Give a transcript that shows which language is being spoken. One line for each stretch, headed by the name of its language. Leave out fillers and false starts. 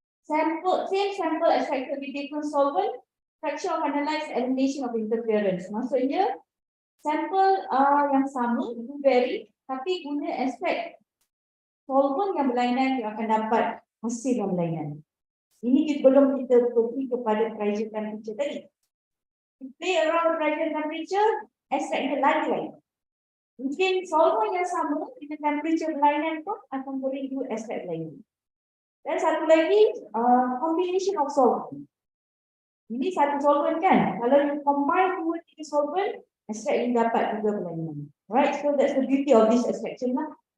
English: Same sample extracted with different solvent, fraction of analyzed, elimination of interference.
Malay: Maksudnya sampel yang sama blueberry tapi guna extract solvent yang berlainan, yang akan dapat hasil yang berlainan. Ini belum kita pergi kepada pressure temperature tadi.
English: Play around
Malay: pressure temperature, extract lain-lain. Mungkin solvent yang sama dengan temperature berlainan pun akan boleh do extract lain. Dan satu lagi,
English: combination of solvent.
Malay: Ini satu solvent kan? Kalau you combine dua tiga solvent, extract yang dapat juga berlainan.
English: Right, so that's the beauty of this extraction lah.